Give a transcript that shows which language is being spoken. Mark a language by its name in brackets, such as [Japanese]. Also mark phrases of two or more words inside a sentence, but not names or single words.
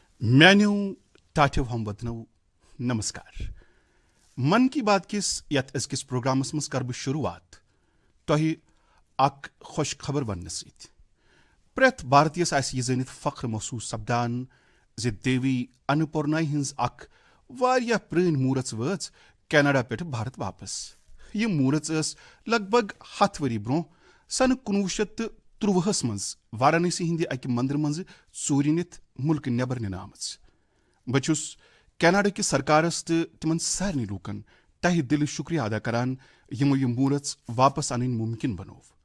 [Kashmiri] म्यान्यो टाठ्यो हमवतनो नमस्कार। मन की बात किस यत अजकिस प्रोग्रामस मस कर बह शुरुआत तोहि अक खुश खबर वन सत। प्रेथ भारतीयस आसि यह जानित फख्र महसूस सपदान जे देवी अन्नपूर्णाई हिंज अक वारिया प्रेन मूरत वच कनाडा पे भारत वापस। यह मूरत लगभग 10 वरी ब्रोह सन 1923 मज वाराणसी हिंद अक मंदिर मज चूरि नित मुल्क नबर निन आमच। बचुस कनाडा कि सरकारस तो तिमन सारे लूकन तहे दिल शुक्रिया अदा करान यमो यह मूरत वापस अन मुमकिन बनोव।